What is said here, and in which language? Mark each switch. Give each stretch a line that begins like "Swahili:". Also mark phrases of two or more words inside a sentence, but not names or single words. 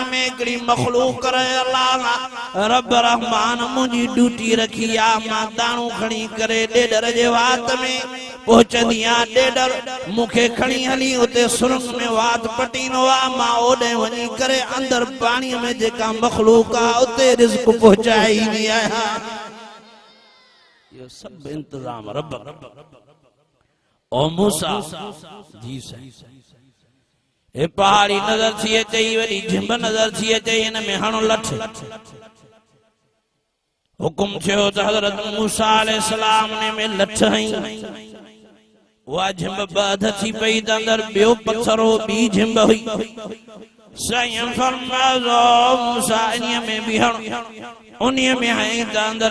Sindhi: में हिकिड़ी मखलूक अल्लाह रब रहमान मुंहिंजी ड्यूटी रखी आ मां दाणू खणी करे ॾेडर जे वात में पहुचंदी आ ॾेडर मूंखे खणी हली उते सुरंग में वात पटीनो आ मां ओॾे वञी करे अंदर पाणीअ में जेका मखलूक आ उते रिज़्क पहुचाईंदी आहियां इहो सभु इंतज़ाम रब ओ मूसा जी साईं ए पहाड़ी नजर थी अचे वरी झिंब नजर थी अचे इन में हणो लठ हुकुम थियो त हज़रत मूसा अलैहिस्सलाम ने में लठ हई वा झिंब बध थी पई त अंदर ॿियो पत्थर हो ॿी झिंब हुई साईं फरमायो मूसा इन्हीअ में बि हण उन्हीअ में हई त अंदर